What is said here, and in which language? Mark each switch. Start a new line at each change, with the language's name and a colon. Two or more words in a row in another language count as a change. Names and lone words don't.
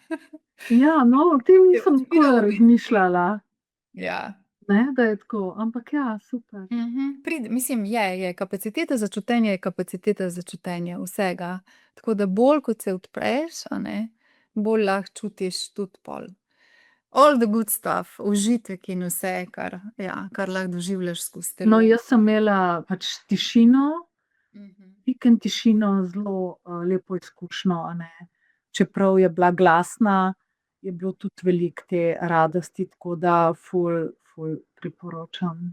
Slovenian: Ja, no, o tem nisem odpira nikoli oči. razmišljala, Ja. ne, da je tako, ampak ja, super. Mislim, je kapaciteta za čutenje je kapaciteta za čutenje vsega. Tako da bolj, kot se odpreš, a ne, bolj lahko čutiš tudi pol
English: all the good stuff,
Slovenian: užitek in vse, kar lahko doživljaš skozi telo. No, jaz sem imela pač tišino, vikend tišino, zelo, lepo izkušnjo, a ne. Čeprav je bila glasna, je bilo tudi veliko te radosti, tako da ful, ful priporočam.